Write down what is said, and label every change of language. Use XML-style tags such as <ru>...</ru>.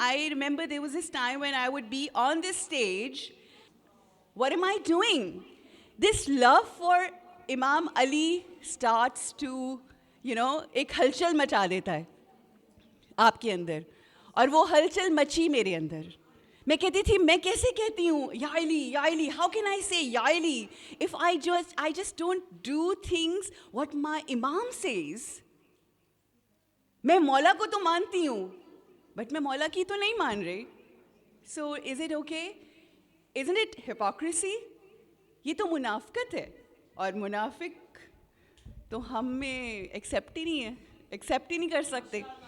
<en>I remember there was this time when I would be on this stage. What am I doing? This love for Imam Ali starts to,</en> <ur>ایک ہلچل مچا دیتا ہے آپ کے اندر, اور وہ ہلچل مچی میرے اندر. میں کہتی تھی, میں کیسے کہتی ہوں یا علی,</ur> <en>یا Ali, how can I say یا Ali if I just don't do things what my Imam says.</en> <ur>میں مولا کو تو مانتی ہوں, بٹ میں مولا کی تو نہیں مان رہی.</ur> <en>So is it okay? Isn't it hypocrisy?</en> <ur>یہ تو منافقت ہے, اور منافق تو ہم میں ایکسیپٹ ہی نہیں کر سکتے.</ur>